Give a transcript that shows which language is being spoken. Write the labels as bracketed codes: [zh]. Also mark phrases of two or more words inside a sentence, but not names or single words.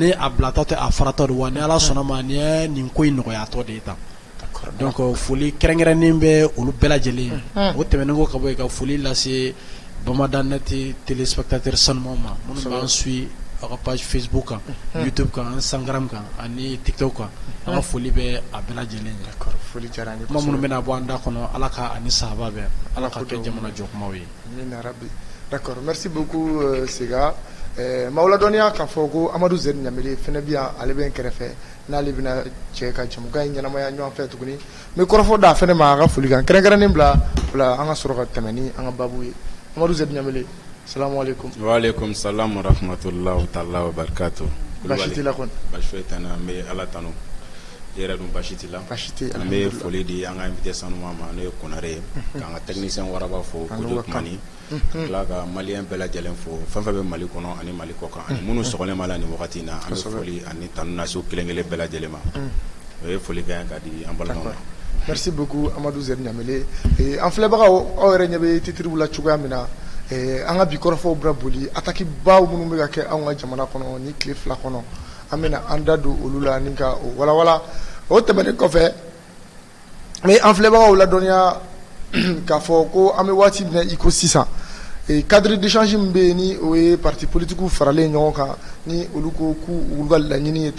[bm] ni a bilatɔ tɛ a faratɔ de wa ni Ala sɔnna ma ni ye nin ko in nɔgɔyatɔ de ye tan donc foli kɛrɛnkɛrɛnnen bɛ olu bɛɛ lajɛlen o tɛmɛnen ko ka bɔ yen ka foli lase [fr] Bamada net téléspectateur [bm] sanumanw ma minnu b'an suit aw ka page Facebook kan YouTube kan Instagram kan ani TikTok kan an ka foli bɛ a bɛɛ lajɛlen ye kuma minnu bɛna bɔ an da kɔnɔ Ala ka ani sahaba bɛɛ Ala ka kɛ jamana jɔ kumaw ye [fr] d'accord merci beaucoup [bm] Sega Mawla dɔnniya k'a fɔ ko Amadu Zɛri Ɲamele fɛnɛ bi yan ale bɛ n kɛrɛfɛ n'ale bɛna cɛ ka jamukan in ɲɛnamaya ɲɔgɔn fɛ tuguni n bɛ kɔrɔfɔ da fɛnɛ ma a ka folikan kɛrɛnkɛrɛnnen bila o la an ka sɔrɔ ka tɛmɛ ni an ka babu ye Amadu Zɛri Ɲamele [ar] السلام عليكم. وعليكم السلام ورحمة الله تعالى وبركاته. [bm] Baasi t'i la kɔni. Baasi foyi t'an na, an bɛ Ala tanu. I yɛrɛ dun baasi t'i la. Baasi tɛ an bɛ foli di an ka invité sanuman ma n'o ye Konare ye k'an ka technicien Waraba fo Kojo Kumani ka tila ka maliyɛn bɛɛ lajɛlen fo fɛn fɛn bɛ Mali kɔnɔ ani Mali kɔkan ani minnu sɔgɔlen b'a la nin wagati in na an bɛ foli ani tanu lase u kelen kelen bɛɛ lajɛlen ma o ye foli kɛ ka di an balimaw ma. [fr] Merci beaucoup [bm] Amadu Zɛri Ɲamele an filɛbagaw aw yɛrɛ ɲɛ bɛ titre la cogoya min na an ka bi kɔrɔfɔw bɛna boli attaque baw minnu bɛ ka kɛ anw ka jamana kɔnɔ ni tile fila kɔnɔ an bɛna an da don olu la ni ka o walawala o tɛmɛnen kɔfɛ an filɛbagaw ladɔnniya k'a fɔ ko an bɛ waati min na i ko sisan [fr] cadre d'échange [bm] min bɛ yen ni o ye [fr] parti politique [bm] faralen ɲɔgɔn kan ni olu ko k'u ka laɲini ye